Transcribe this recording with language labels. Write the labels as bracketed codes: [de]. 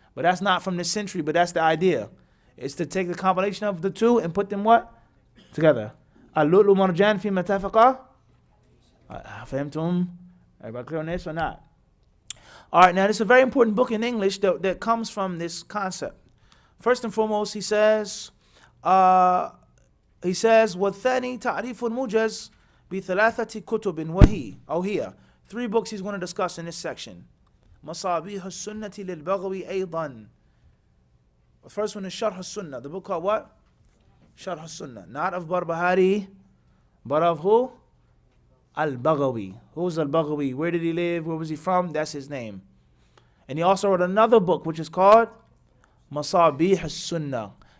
[en] But that's not from this century, but that's the idea. It's to take the compilation of the two and put them what? Together. [ar] Al-Lu'lu wal-Marjan fi matafaqa. Fahimtum? [en] Everybody clear on this or not? Alright, now this is a very important book in English that comes from this concept. First and foremost, he says, [ar] وَالثَّانِي تَعْرِيفُ الْمُوجَزِ بِثَلَاثَةِ كُتُبٍ وَهِي أو هي. [en] 3 books he's going to discuss in this section. [ar] مصابيح السنة للبغوي أيضا. [en] The first one is Sharh al-Sunnah. The book called what? Sharh al-Sunnah. Not of Barbahari, but of who? Al-Baghawi. Who's Al-Baghawi? Where did he live? Where was he from? That's his name. And he also wrote another book which is called Masabih al-Sunnah.